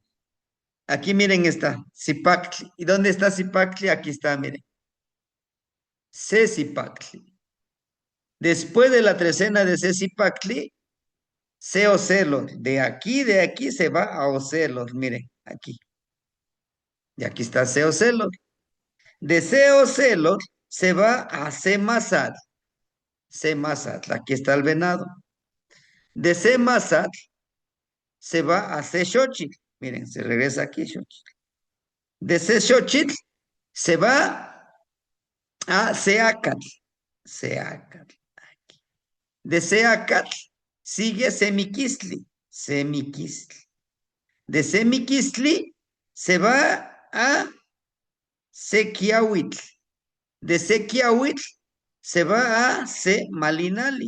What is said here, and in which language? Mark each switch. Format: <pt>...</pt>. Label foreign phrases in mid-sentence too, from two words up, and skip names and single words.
<es>Aquí miren está, Cipactli. ¿Y dónde está Cipactli? Aquí está, miren. Cecipactli. Después de la trecena de Cecipactli, C Ocelos. De aquí se va a Ocelos. Miren, aquí. Y aquí está C Ocelos. De C Ocelos se va a C Mazat. C Mazat. Aquí está el venado. De C Mazat se va a C Xochitl. Miren, se regresa aquí Xochitl. De C Xochitl se va a C Acatl. C Acatl. De C Acatl sigue Semiquistli. Semiquistli. De Semiquistli se va a Sequiahuitl. De Sequiahuitl se va a C Malinali.</es>